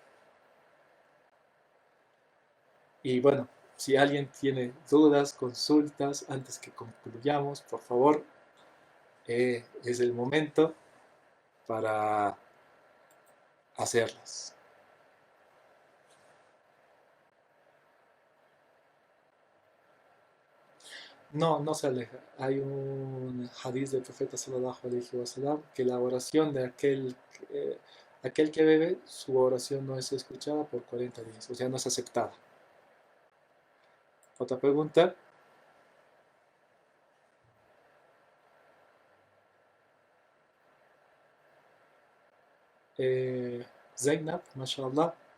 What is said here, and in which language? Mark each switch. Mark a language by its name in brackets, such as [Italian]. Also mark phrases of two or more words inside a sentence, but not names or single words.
[Spanish] Y bueno, si alguien tiene dudas, consultas, antes que concluyamos, por favor, es el momento para hacerlas. No, no se aleja. Hay un hadith del profeta [Arabic] صلى الله عليه وسلم [Spanish] que la oración de aquel que bebe, su oración no es escuchada por 40 días, o sea, no es aceptada. Otra pregunta. Zainab, mashallah.